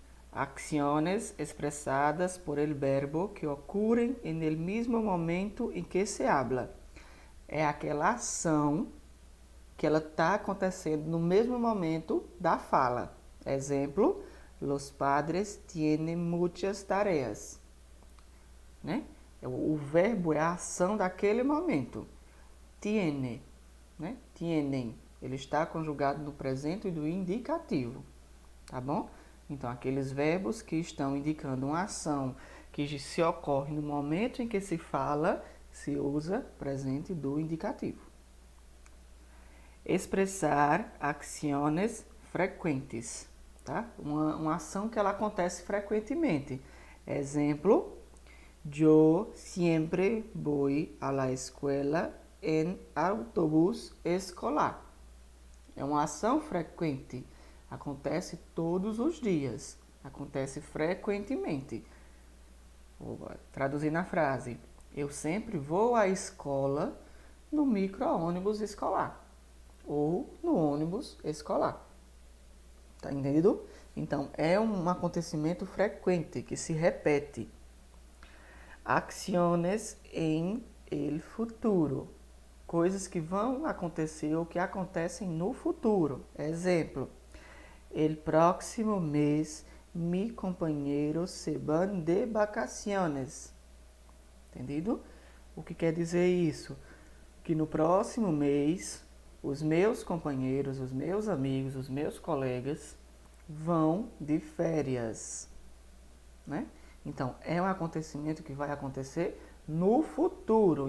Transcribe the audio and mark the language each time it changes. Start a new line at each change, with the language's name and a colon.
Spanish: Acciones expresadas por el verbo que ocurren en el mismo momento en que se habla.
Portuguese: É aquela ação que ela está acontecendo no mesmo momento da fala.
Spanish: Exemplo, los padres tienen muchas tareas.
Portuguese: Né? O verbo é a ação daquele momento. Tiene, né? Tienen. Ele está conjugado no presente do indicativo, tá bom? Então, aqueles verbos que estão indicando uma ação que se ocorre no momento em que se fala, se usa presente do indicativo. Expressar acciones frequentes, tá? Uma ação que ela acontece frequentemente.
Spanish: Exemplo, yo siempre voy a la escuela en autobús escolar.
Portuguese: É uma ação frequente. Acontece todos os dias. Acontece frequentemente. Vou traduzir na frase. Eu sempre vou à escola no micro-ônibus escolar. Ou no ônibus escolar. Tá entendido? Então, é um acontecimento frequente que se repete.
Spanish: Acciones em el futuro.
Portuguese: Coisas que vão acontecer ou que acontecem no futuro.
Spanish: Exemplo, el próximo mês mi compañero se van de vacaciones.
Portuguese: Entendido? O que quer dizer isso? Que no próximo mês os meus companheiros, os meus amigos, os meus colegas vão de férias, né? Então, é um acontecimento que vai acontecer no futuro.